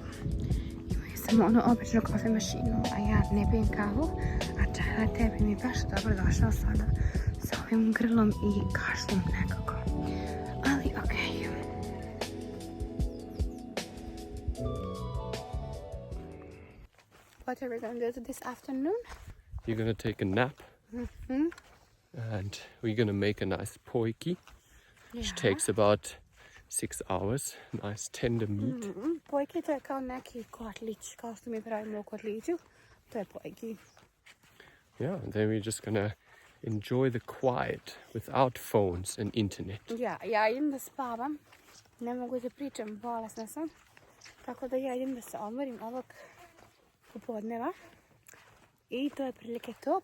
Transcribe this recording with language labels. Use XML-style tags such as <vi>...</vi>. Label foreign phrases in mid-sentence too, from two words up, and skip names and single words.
<sr>Imaju samo ono običnu kafe mašinu, a ja ne pijem kavu, a čaj latte bi mi baš dobro došao sada sa ovim grlom i kašlom nekako. Ali okej.</sr> <en>What are we going to do this afternoon? You're gonna take a nap. And we're gonna make a nice poiki, which takes about 6 hours. Nice tender meat.</en> <sr>Pojki to je kao neki kotlić, kao što mi pravimo u kotliću. To je pojki.</sr> <en>Yeah, and then we're just gonna enjoy the quiet without phones and internet.</en> <sr>Ja idem da spavam. Ne mogu da pričam, bolesna sam. Tako da ja idem da se odmorim ovog popodneva. I to je prilike to.</sr>